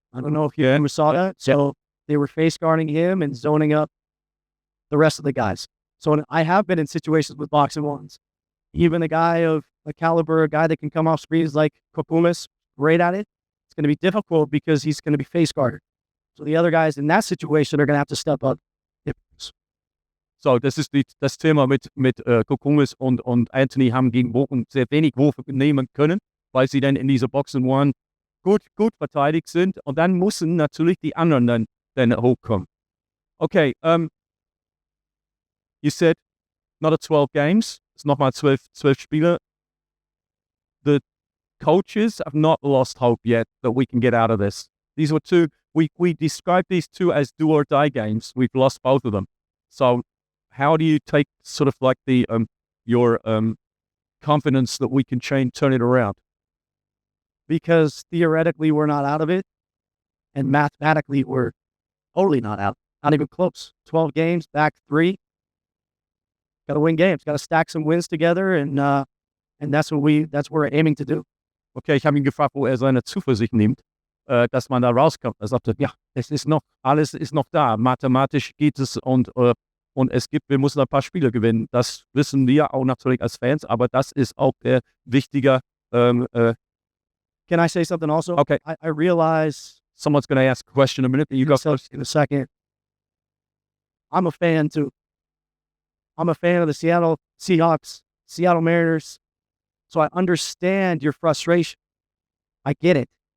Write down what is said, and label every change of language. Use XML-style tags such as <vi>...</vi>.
<en>I don't know if you ever saw that. So they were face guarding him and zoning up the rest of the guys. So I have been in situations with box and 1s. Even a guy of a caliber, a guy that can come off screens like Kokumis, great at it. It's going to be difficult because he's going to be face guarded. So the other guys in that situation are going to have to step up.</en> <de>So, das ist das Thema mit Kokumis und Anthony haben gegen Bochum sehr wenig Würfe nehmen können, weil sie dann in dieser Box and 1 gut verteidigt sind. Und dann müssen natürlich die anderen dann hochkommen.</de> <en>Okay, you said not 12 games. It's</en> <de>nochmal 12 Spiele.</de> <en>The coaches have not lost hope yet that we can get out of this. These were 2, we described these 2 as do or die games. We've lost both of them. So how do you take sort of like your confidence that we can turn it around? Because theoretically we're not out of it, and mathematically we're totally not out. Not even close. 12 games, back 3. Got to win games. Got to stack some wins together, and that's what we're aiming to do.</en> <de>Okay, ich habe ihn gefragt, wo seine Zuversicht nimmt, dass man da rauskommt. Er sagte, ja, alles ist noch da. Mathematisch geht es und wir müssen ein paar Spiele gewinnen. Das wissen wir auch natürlich als Fans, aber das ist auch der wichtige.</de> <en>Can I say something also? Okay. I realize Someone's going to ask a question in a minute. You go first. in a second. I'm a fan too. I'm a fan of the Seattle Seahawks, Seattle Mariners. So I understand your frustration. I get it.</en>